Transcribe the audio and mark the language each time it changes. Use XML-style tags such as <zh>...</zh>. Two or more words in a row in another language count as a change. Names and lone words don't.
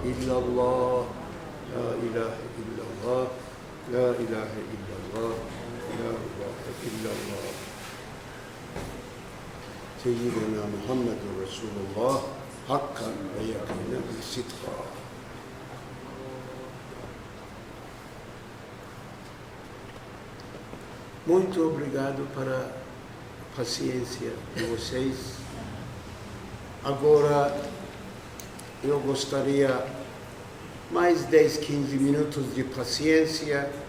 <ar>إلا الله، لا إله إلا الله، لا إله إلا الله، لا إله إلا الله. سيدنا محمد رسول الله، حقا ويقينا وصدقا.</ar> <pt>Muito obrigado para a paciência de vocês. Agora, eu gostaria mais 10, 15 minutos de paciência.</pt>